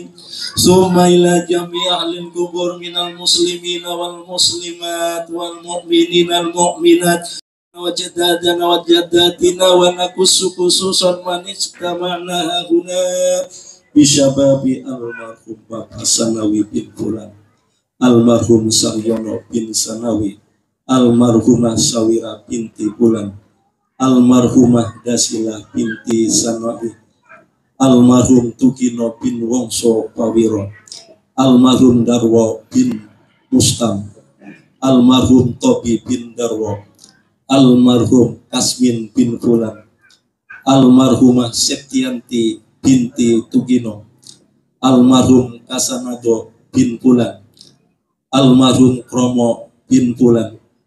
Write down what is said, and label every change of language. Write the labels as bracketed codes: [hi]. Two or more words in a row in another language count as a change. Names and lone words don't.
[ar] ثم إلى جميع أهل القبور من المسلمين والمسلمات والمؤمنين المؤمنات وجدادنا وجداتنا ونقص خصوصا من اجتمعنا هنا بشباب المرحوم [id] Bapak Sanawi bin Fulan, almarhum Saryono bin Sanawi, almarhumah Sawira binti Fulan, almarhumah Dasilah binti Sanawi, almarhum Tukino bin Wongso Pawiro, almarhum Darwo bin Mustam, almarhum Tobi bin Darwo, almarhum Kasmin bin Fulan, almarhumah Septianti binti Tukino, almarhum Kasanado bin Fulan, almarhum Kromo bin Fulan,